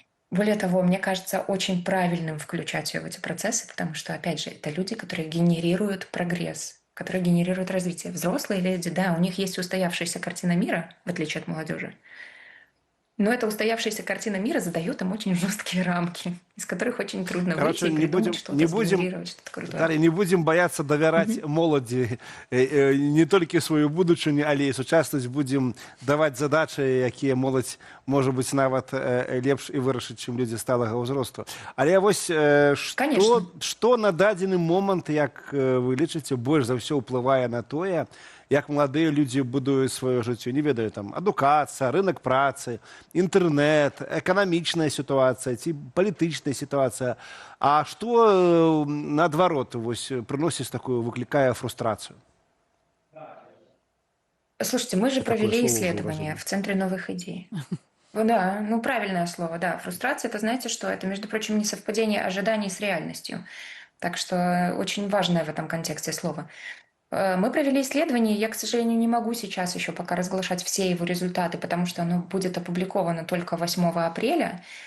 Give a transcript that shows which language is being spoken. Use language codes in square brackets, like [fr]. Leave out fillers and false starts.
[ru] Более того, мне кажется очень правильным включать ее в эти процессы, потому что, опять же, это люди, которые генерируют прогресс, которые генерируют развитие. Взрослые люди, да, у них есть устоявшаяся картина мира, в отличие от молодежи. Но эта устоявшаяся картина мира задает им очень жесткие рамки, из которых очень трудно выйти и придумать что-то, сгенерировать что-то крутое. [be] Дар'я, не будем бояться давяраць моладзі не толькі сваю будучыню, але і сучаснасць, будем даваць задачы, якія моладзь можа быць нават лепш і вырашыць, чым людзі сталага ўзросту. Але вось што на дадзены момант, як вы лічыце, больш за ўсё ўплывае на тое, як маладыя людзі будуюць сваё жыццё, не ведаю, там, адукацыя, рынок працы, інтэрнэт, эканамічная сітуацыя ці палітычная сітуацыя. А што, наадварот, вось, прыносіць такую, выклікае фрустрацыю? [ru] Слушайте, мы же провели исследование в Центре новых идей. Да, правильное слово, да. Фрустрация, это знаете что? Это, между прочим, несовпадение ожиданий с реальностью. Так что очень важное в этом контексте слово. Мы провели исследование, я, к сожалению, не могу сейчас еще пока разглашать все его результаты, потому что оно будет опубликовано только 8 апреля.